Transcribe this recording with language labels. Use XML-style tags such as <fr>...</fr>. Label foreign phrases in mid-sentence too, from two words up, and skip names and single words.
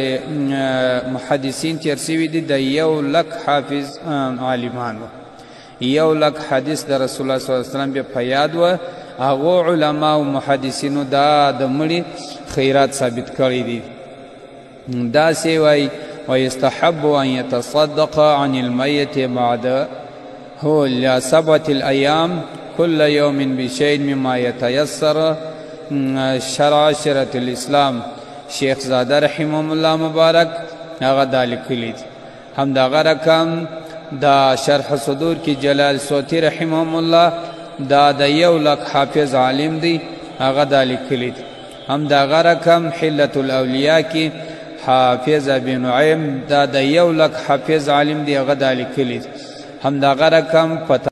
<ps>محدثین تېر سوي دي د 1,00,000 حافظ عالمان وه 1,00,000 حدیث د رسول الله</ps> <ar>صلی الله علیه وسلم</ar> <ps>بیا په یاد وه هغو علما او محدثینو دا د مړي خیرات ثابت کړی دي داسې وایي</ps> <ar>ویستحب ان یتصدق عن المیت بعد هو ل7 الایام كل یوم بشیء مما یتیسر شرع شریعة الاسلام</ar> <ps>شیخ زاده</ps> <ar>رحمه الله</ar> <ps>مبارک هغه دا لیکلي دي همدغه رقم دا شرح صدور کی جلال صوتی</ps> <ar>رحمه الله</ar> <ps>دا د 1,00,000 حافظ عالم دی هغه دا لیکلی دی همدغه رقم</ps> <ar>حلة الاولیاء</ar> <ps>کی حافظ ابي نعیم دا د 1,00,000 حافظ عالم دی هغه دا لیکلی دی همدغه رقم</ps>